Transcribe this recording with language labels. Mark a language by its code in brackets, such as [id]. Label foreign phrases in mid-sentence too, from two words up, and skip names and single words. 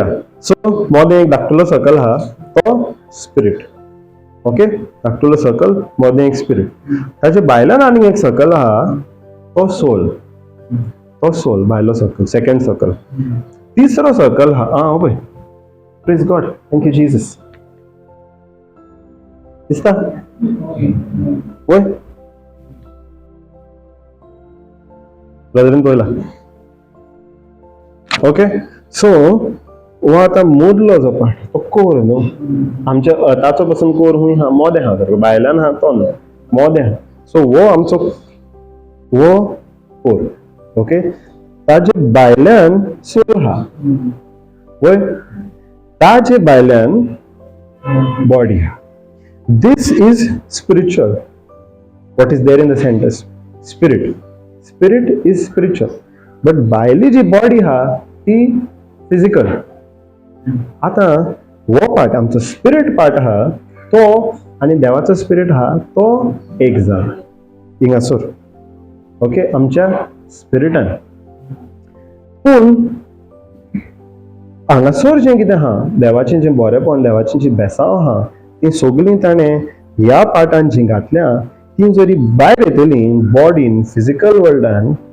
[kok] सो मोदें एक धाकटुलो सर्कल हा, तो स्पिरिट. ओके, धाकटुलो सर्कल, मोदें एक स्पिरिट. ताचे भायल्यान आनीक एक सर्कल हा, तो सोल. तो सोल, भायलो सर्कल, [en] second circle. [kok] तिसरो सर्कल हा, पळय. [en] Praise God, thank you Jesus. [kok] दिसता? वय ब्रदरीन पळयला. ओके, सो हो आतां मोदलो जो पार्ट, तो कोर न्हू. आमच्या अर्ताचो पासून कोर खूंय हा? मोदें हा. भायल्यान हा तो न्हू, मोदें हा. सो हो आमचो कोर. ओके, ताजे भायल्यान सोल हा. वय ताजे भायल्यान बॉडी हा. [en] This is spiritual. What is there in the center? Spirit. Spirit is spiritual. But [kok] भायली जी बॉडी हा ती फिजिकल. आता वो पार्ट आमचो स्पिरिट पार्ट हा तो आणि देवाचो स्पिरिट हा तो एक जाला हिंगासोर. ओके, आमच्या स्पिरिटान. पूण हांगासोर जें कितें हा, देवाचें जें बरेपण, देवाचें जी बेसांव हा, ती सगळीं ताणें ह्या पार्टान जी घातल्या ती जरी भायर येतली बॉडीन [en] physical world,